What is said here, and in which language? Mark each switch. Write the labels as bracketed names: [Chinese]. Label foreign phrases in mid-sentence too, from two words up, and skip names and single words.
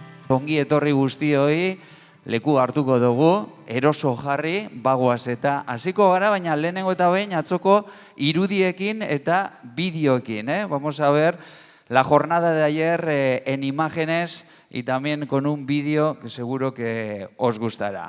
[Basque] Ongi etorri guztioi, leku hartuko dugu, eroso jarri, bagoaz eta hasiko gara, baina lehenengo eta behin atzoko irudiekin eta bideoekin. [Spanish] Vamos a ver la jornada de ayer en imágenes y también con un vídeo que seguro que os gustará.